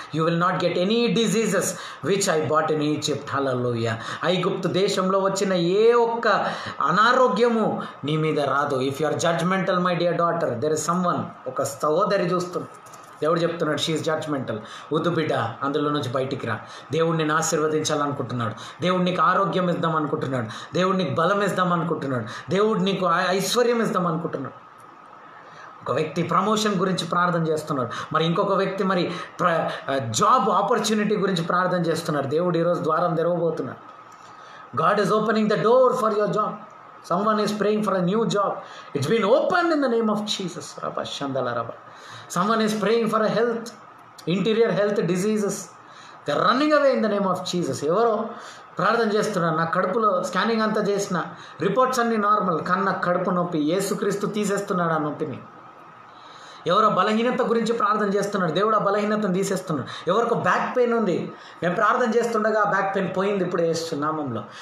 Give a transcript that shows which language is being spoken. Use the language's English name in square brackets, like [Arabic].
[English] You will not get any diseases which I bought in Egypt. Hallelujah. [Telugu] ఐగుప్తు దేశంలో వచ్చిన ఏ ఒక్క అనారోగ్యము నీ మీద రాదు. [English] if you are judgmental my dear daughter, there is someone, [Telugu] ఒక సహోదరి చూస్తుంది. దేవుడు చెప్తున్నాడు, [English] She is judgmental. [Telugu] వద్దు బిడ్డ, అందులో నుంచి బయటికి రా. దేవుడు నిన్ను ఆశీర్వదించాలనుకుంటున్నాడు. దేవుడు నీకు ఆరోగ్యం ఇద్దాం అనుకుంటున్నాడు. దేవుడు నీకు బలం ఇద్దాం అనుకుంటున్నాడు. దేవుడు నీకు ఐశ్వర్యం ఇద్దాం అనుకుంటున్నాడు. ఒక వ్యక్తి ప్రమోషన్ గురించి ప్రార్థన చేస్తున్నాడు, మరి ఇంకొక వ్యక్తి మరి జాబ్ ఆపర్చునిటీ గురించి ప్రార్థన చేస్తున్నాడు. దేవుడు ఈరోజు ద్వారం తెరవబోతున్నాడు. [English] God is opening the door for your job. Someone is praying for a new job. It's been opened in the name of Jesus. Rabba Shandala Rabba. Someone is praying for a health, interior health diseases. They're running away in the name of Jesus. [Telugu] ఎవరో ప్రార్థన చేస్తున్నారు, నా కడుపులో scanning అంతా చేసిన reports అన్నీ normal, కానీ నా కడుపు నొప్పి, యేసుక్రీస్తు తీసేస్తున్నాడు ఆ నొప్పిని. ఎవరో బలహీనత గురించి ప్రార్థన చేస్తున్నాడు, దేవుడు ఆ బలహీనతను తీసేస్తున్నాడు. ఎవరికో బ్యాక్ పెయిన్ ఉంది, మేము ప్రార్థన చేస్తుండగా ఆ బ్యాక్ పెయిన్ పోయింది ఇప్పుడు యేసు నామంలో.